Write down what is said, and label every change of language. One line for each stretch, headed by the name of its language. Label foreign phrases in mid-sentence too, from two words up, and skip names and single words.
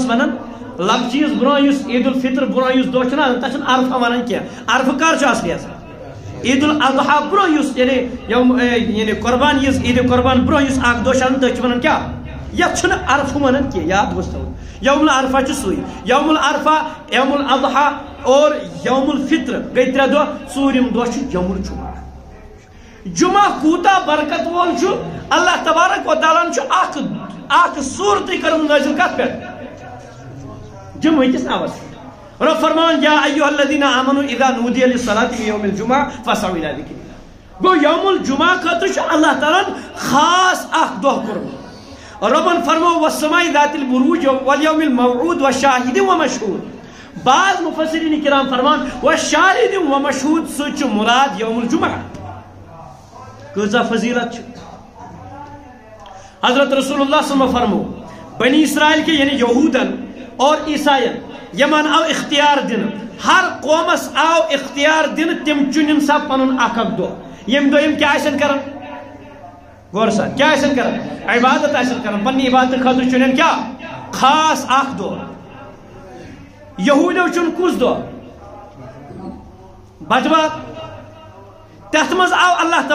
Kashmiri: ونان لبچیٖز برونٛہہ یُس عید الفطر برونٛہہ یُس دۄہ چھُنہ تتھ چھُنہٕ عرفہ ونان کینٛہہ عرفہ کر چھُ اصلی آسان عید الاضحیٰ برونٛہہ یُس یعنی قربان عیٖز عیٖدِ قربان برونٛہہ یُس اکھ دۄہ چھُ آسان تٔتھۍ چھِ ونان کیٛاہ یتھ چھُنہٕ عرفہ ونان کینٛہہ یاد گوٚژھ تھاوُن یوم العرفہ چھُ سُے یوم العرفہ یوم الاضحیٰ اور یوم الفطر گٔے 3 دۄہ ژوٗرِم دۄہ چھُ یوم الجمعہ جمعہ کوٗتاہ برکت وول چھُ اللہ تبارک و تعالیٰ چھُ اکھ صوٗرتٕے کٔرمٕژ نٲزِل کتھ پٮ۪ٹھ جمعہ کِس ناوس پٮ۪ٹھ رب فرمان
Arabic: یا ایھا الذین آمنوا اذا نودی للصلاۃ فی یوم الجمعہ فاسعوا الی ذکر اللہ
Kashmiri: گوٚو یوم الجمعہ خٲطرٕ چھُ اللہ تعالیٰ خاص اکھ دۄہ کوٚرمُت ربن فرموو
Arabic: والسماء ذات البروج والیوم الموعود وشاہد ومشہود
Kashmiri: بعض مفسرین کرام فرمان
Arabic: وشاہد ومشہود
Kashmiri: سۭتۍ چھُ مراد یوم الجمعہ کۭژاہ فضیلت چھِ حضرت رسول اللہ
Arabic: صلی اللہ علیہ وسلم
Kashmiri: فرمو بنی اسرائیل کے یعنی یہودن اور عیسائین یمن آو اختیار دن ہر قومس آو اختیار دن تم چنن سا پنن اکھ دۄہ یم دۄہ یم کیا آسن کران غور سان کیا آسن کران عبادت آسن کران پننہِ عبادت خٲطرٕ چنن کیا خاص اکھ دۄہ یہودیو چُن کُس دۄہ بجوار تتھ منٛز آو اللہ